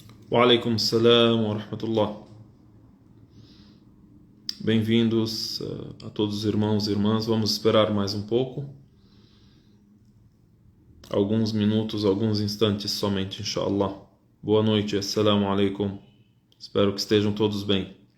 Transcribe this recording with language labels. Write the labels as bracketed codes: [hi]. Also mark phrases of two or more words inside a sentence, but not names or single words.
[ar] وعليكم السلام ورحمة الله. [pt] Bem-vindos a todos os irmãos e irmãs. Vamos esperar mais um pouco. Alguns minutos, alguns instantes somente, [ar] إن شاء الله. [pt] Boa noite, [ar] السلام عليكم. [pt] Espero que estejam todos bem.